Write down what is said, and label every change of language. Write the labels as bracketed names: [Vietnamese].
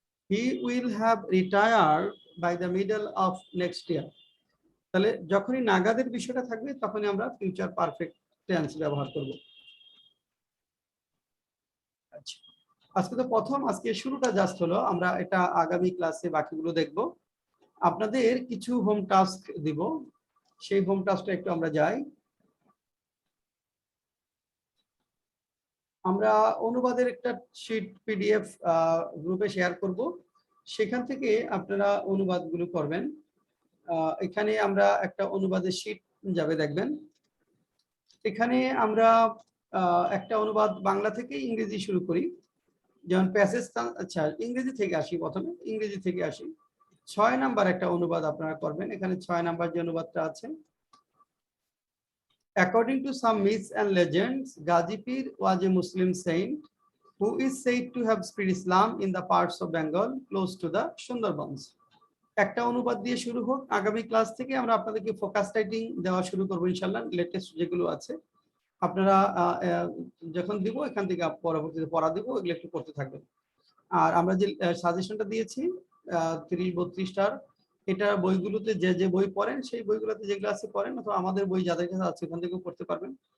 [English] He will have retired by the middle of next year. [Bangla] তাহলে যখনই নাগাদের বিষয়টা থাকবে তখনই আমরা ফিউচার পারফেক্ট টেন্স ব্যবহার করব। আচ্ছা, আজকে তো প্রথম, আজকে শুরুটা জাস্ট হলো, আমরা এটা আগামী ক্লাসে বাকিগুলো দেখব। আপনাদের কিছু হোম টাস্ক দিব, সেই হোম টাস্কটা একটু আমরা যাই। আমরা অনুবাদের একটা শীট পিডিএফ গ্রুপে শেয়ার করব, সেখান থেকে আপনারা অনুবাদগুলো করবেন। এখানে আমরা একটা অনুবাদের শীট যাবে, দেখবেন এখানে আমরা একটা অনুবাদ বাংলা থেকে ইংরেজি শুরু করি, যেমন প্যাসেজ। আচ্ছা, ইংরেজি থেকে আসি, প্রথমে ইংরেজি থেকে আসি। 6 নাম্বার একটা অনুবাদ আপনারা করবেন। এখানে 6 নাম্বার যে অনুবাদটা আছে, [English] According to some myths and legends, Ghazi Pir was a Muslim saint who is said to have spread Islam in the parts of Bengal close to the Sundarbans. [Bangla] একটা অনুবাদ দিয়ে শুরু হোক। আগামী ক্লাস থেকে আমরা আপনাদেরকে ফোকাস রাইটিং দেওয়া শুরু করবো ইনশাআল্লাহ। লেটেস্ট যেগুলো আছে আপনারা যখন দিব এখান থেকে পরবর্তীতে পড়া দিব, এগুলো একটু করতে থাকবেন। আর আমরা যে সাজেশনটা দিয়েছি 30-32টার, এটা বইগুলোতে যে বই পড়েন সেই বইগুলোতে যেগুলো আছে পড়েন, অথবা আমাদের বই যাদের কাছে আছে ওখান থেকেও পড়তে পারবেন।